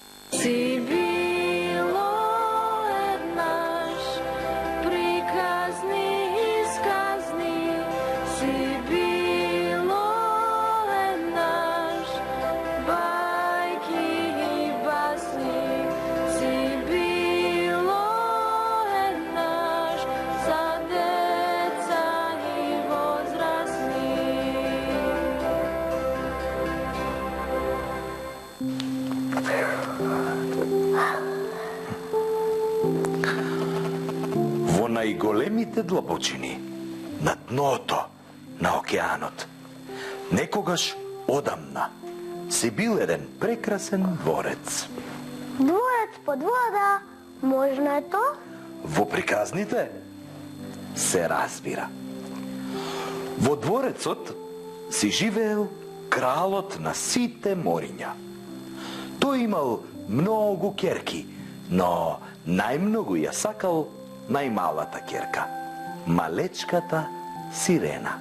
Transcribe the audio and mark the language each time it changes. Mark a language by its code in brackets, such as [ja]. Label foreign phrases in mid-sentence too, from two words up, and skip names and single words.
[mk] Си било еднаш, приказни исказни, си било еднаш, бајки и басни, си било еднаш, за деца и возрастни. Во најголемите длабочини, на дното на океанот, некогаш одамна си бил еден прекрасен дворец. Дворец под вода, можно е то? Во приказните се разбира. Во дворецот си живеел кралот на сите мориња. Тој имал многу ќерки, но најмногу ја сакал најмалата ќерка, малечката Сирена.